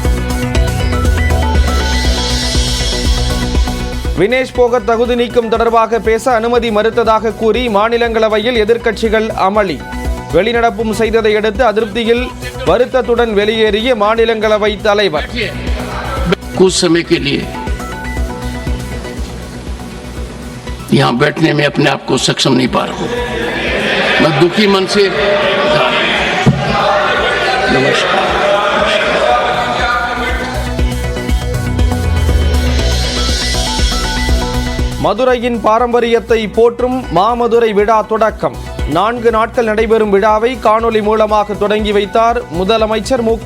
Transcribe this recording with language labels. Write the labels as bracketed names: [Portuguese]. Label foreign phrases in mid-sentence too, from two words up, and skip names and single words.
[Tamil] வினேஷ் போகத் தகுதி நீக்கம் தொடர்பாக பேச அனுமதி மறுத்ததாக கூறி மாநிலங்களவையில் எதிர்க்கட்சிகள் அமளி. வெளிநடப்பும் செய்ததை அடுத்து அதிருப்தியில் வருத்தத்துடன் வெளியேறிய மாநிலங்களவை தலைவர். [Hindi] कुछ समय के लिए यहाँ बैठने में अपने आप को सक्षम नहीं पा रहा हूँ. मैं दुखी मन से नमस्कार. [Tamil] மதுரையின் பாரம்பரியத்தை போற்றும் மாமதுரை விழா தொடக்கம். 4 நாட்கள் நடைபெறும் விழாவை காணொலி மூலமாக தொடங்கி வைத்தார் முதலமைச்சர் மு.க.